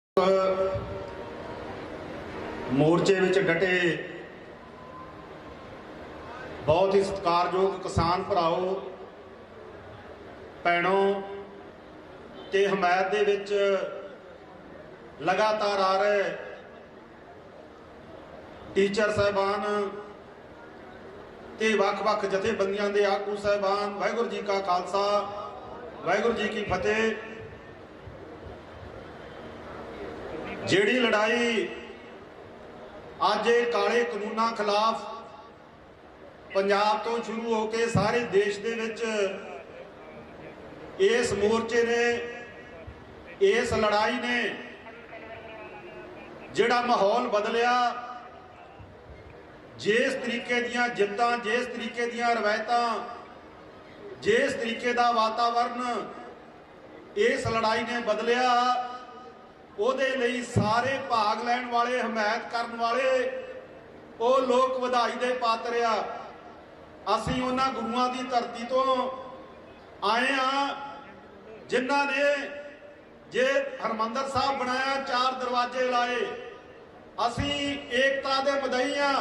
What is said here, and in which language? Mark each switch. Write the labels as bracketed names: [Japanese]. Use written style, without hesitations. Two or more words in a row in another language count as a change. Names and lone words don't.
[Punjabi] ਮੋਰਚੇ ਵਿਚ ਡਟੇ ਬਹੁਤ ਹੀ ਸਤਿਕਾਰਯੋਗ ਕਿਸਾਨ ਭਰਾਓ ਭੈਣੋਂ ਤੇ ਹਮਾਇਤ ਦੇ ਵਿਚ ਲਗਾਤਾਰ ਆ ਰਹੇ ਟੀਚਰ ਸਾਹਿਬਾਨ ਤੇ ਵੱਖ-ਵੱਖ ਜਥੇਬੰਦੀਆਂ ਦੇ ਆਗੂ ਸਾਹਿਬਾਨ, ਵਾਹਿਗੁਰੂ ਜੀ ਕਾ ਖ਼ਾਲਸਾ ਵਾਹਿਗੁਰੂ ਜੀ ਕੀ ਫ਼ਤਿਹ। ਜਿਹੜੀ ਲੜਾਈ ਅੱਜ ਕਾਲੇ ਕਾਨੂੰਨਾਂ ਖ਼ਿਲਾਫ਼ ਪੰਜਾਬ ਤੋਂ ਸ਼ੁਰੂ ਹੋਕਰ ਸਾਰੇ ਦੇਸ਼ ਦੇ ਵਿਚ ਇਸ ਮੋਰਚੇ ਨੇ, ਇਸ ਲੜਾਈ ਨੇ ਜਿਹੜਾ ਮਾਹੌਲ ਬਦਲਿਆ, ਜਿਸ ਤਰੀਕੇ ਦੀਆਂ ਜ਼ਿੱਦਾਂ, ਜਿਸ ਤਰੀਕੇ ਦੀਆਂ ਰਵਾਇਤਾਂ, ਜਿਸ ਤਰੀਕੇ ਦਾ ਵਾਤਾਵਰਣ ਇਸ ਲੜਾਈ ਨੇ ਬਦਲਿਆ, ਉਹਦੇ ਲਈ ਸਾਰੇ ਭਾਗ ਲੈਣ ਵਾਲੇ, ਹਮਾਇਤ ਕਰਨ ਵਾਲੇ ਉਹ ਲੋਕ ਵਧਾਈ ਦੇ ਪਾਤਰ ਆ। ਅਸੀਂ ਉਹਨਾਂ ਗੁਰੂਆਂ ਦੀ ਧਰਤੀ ਤੋਂ ਆਏ ਆ ਜਿਨ੍ਹਾਂ ਨੇ ਜੇ ਹਰਮੰਦਰ ਸਾਹਿਬ ਬਣਾਇਆ, 4 ਦਰਵਾਜ਼ੇ ਲਾਏ। ਅਸੀਂ ਏਕਤਾ ਦੇ ਮਦਈ ਆ।